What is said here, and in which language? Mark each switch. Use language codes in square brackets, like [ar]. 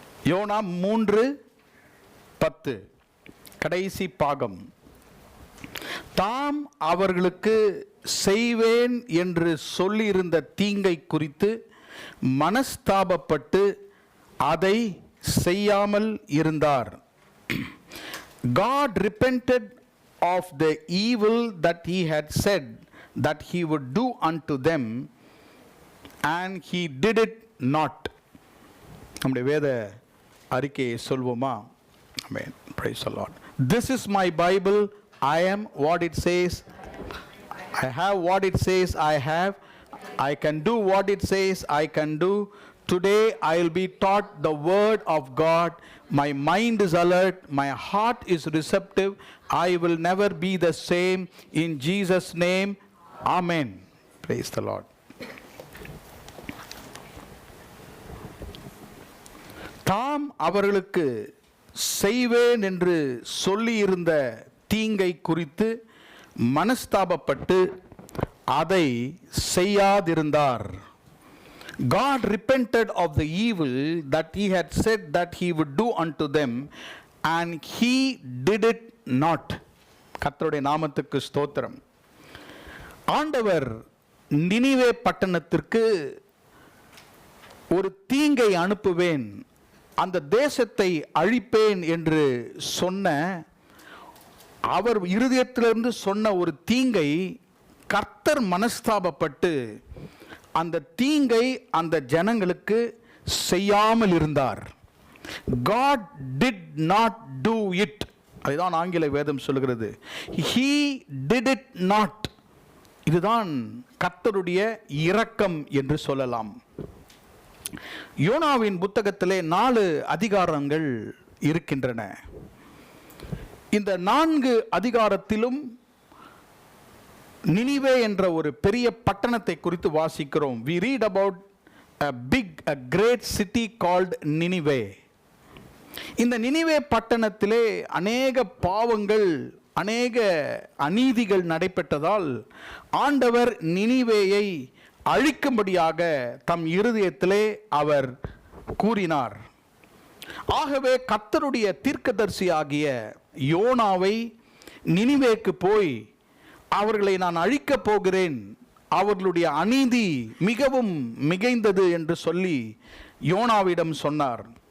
[ta] YONO 3:10 கடைசி பாகம். தாம் அவர்களுக்கு செய்வேன் என்று சொல்லியிருந்த தீங்கை குறித்து மனஸ்தாபப்பட்டு அதை செய்யாமல் இருந்தார். [en] God repented of the evil that he had said that he would do unto them, and he did it not. [ta] நம்முடைய வேத அறிக்கையை சொல்வோமா? Amen. [en] Praise the Lord. This is my Bible. I am what it says. I have what it says I have. I can do what it says I can do. Today I will be taught the word of God. My mind is alert. My heart is receptive. I will never be the same. In Jesus' name, Amen. Praise the Lord. [ta] தாம் அவர்களுக்கு செய்வேன் என்று சொல்லியிருந்த தீங்கை குறித்து மனஸ்தாபப்பட்டு அதை செய்யாதிருந்தார். [en] God repented of the evil that he had said that he would do unto them, and he did it not. [ta] கர்த்தருடைய நாமத்துக்கு ஸ்தோத்திரம். ஆண்டவர் நினிவே பட்டணத்திற்கு ஒரு தீங்கை அனுப்புவேன், அந்த தேசத்தை அழிப்பேன் என்று சொன்ன அவர் இருதயத்திலிருந்து சொன்ன ஒரு தீங்கை கர்த்தர் மனஸ்தாபப்பட்டு அந்த தீங்கை அந்த ஜனங்களுக்கு செய்யாமல் இருந்தார். [en] God did not do it. [ta] அதுதான் ஆங்கில வேதம் சொல்கிறது. [en] He did it not. [ta] இதுதான் கர்த்தருடைய இரக்கம் என்று சொல்லலாம். யோனாவின் புத்தகத்திலே 4 அதிகாரங்கள் இருக்கின்றன. இந்த 4 அதிகாரத்திலும் நினிவே என்ற ஒரு பெரிய பட்டணத்தை குறித்து வாசிக்கிறோம். [en] We read about a great city called Nineveh. [ta] இந்த நினிவே பட்டணத்திலே அநேக பாவங்கள், அநேக அநீதிகள் நடைபெற்றதால் ஆண்டவர் நினிவேயை அழிக்கும்படியாக தம் இருதயத்திலே அவர் கூறினார். ஆகவே கர்த்தருடைய தீர்க்கதரிசியாகிய யோனாவை நினிவேக்கு போய் அவர்களை நான் அழிக்கப் போகிறேன், அவர்களுடைய அநீதி மிகவும் மிகைந்தது என்று சொல்லி யோனாவிடம் சொன்னார்.